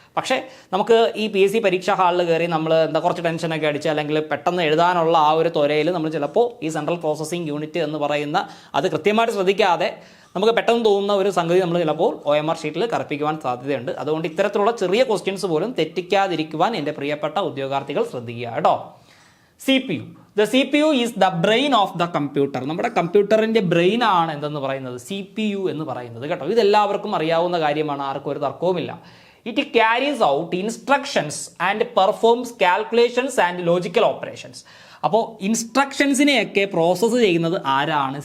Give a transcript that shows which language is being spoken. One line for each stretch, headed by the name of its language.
Malayalam: പക്ഷേ നമുക്ക് ഈ PSC പരീക്ഷാ ഹാളിൽ കയറി നമ്മൾ കുറച്ച് ടെൻഷനൊക്കെ അടിച്ച് അല്ലെങ്കിൽ പെട്ടെന്ന് എഴുതാനുള്ള ആ ഒരു ത്വരയിൽ നമ്മൾ ചിലപ്പോൾ ഈ സെൻട്രൽ പ്രോസസ്സിംഗ് യൂണിറ്റ് എന്ന് പറയുന്ന അത് കൃത്യമായിട്ട് ശ്രദ്ധിക്കാതെ നമുക്ക് പെട്ടെന്ന് തോന്നുന്ന ഒരു സംഗതി നമ്മൾ ചിലപ്പോൾ OMR ഷീറ്റിൽ കറുപ്പിക്കുവാൻ സാധ്യതയുണ്ട്. അതുകൊണ്ട് ഇത്തരത്തിലുള്ള ചെറിയ ക്വസ്റ്റ്യൻസ് പോലും തെറ്റിക്കാതിരിക്കുവാൻ എൻ്റെ പ്രിയപ്പെട്ട ഉദ്യോഗാർത്ഥികൾ ശ്രദ്ധിക്കുക കേട്ടോ.
English: CPU. The CPU is the brain of the computer.
Malayalam: നമ്മുടെ കമ്പ്യൂട്ടറിൻ്റെ ബ്രെയിൻ ആണ് എന്തെന്ന് പറയുന്നത് CPU എന്ന് പറയുന്നത് കേട്ടോ. ഇതെല്ലാവർക്കും അറിയാവുന്ന കാര്യമാണ്, ആർക്കും ഒരു തർക്കവുമില്ല.
English: It carries out instructions and performs calculations and logical operations.
Malayalam: അപ്പോൾ ഇൻസ്ട്രക്ഷൻസിനെയൊക്കെ പ്രോസസ്സ് ചെയ്യുന്നത് ആരാണ്?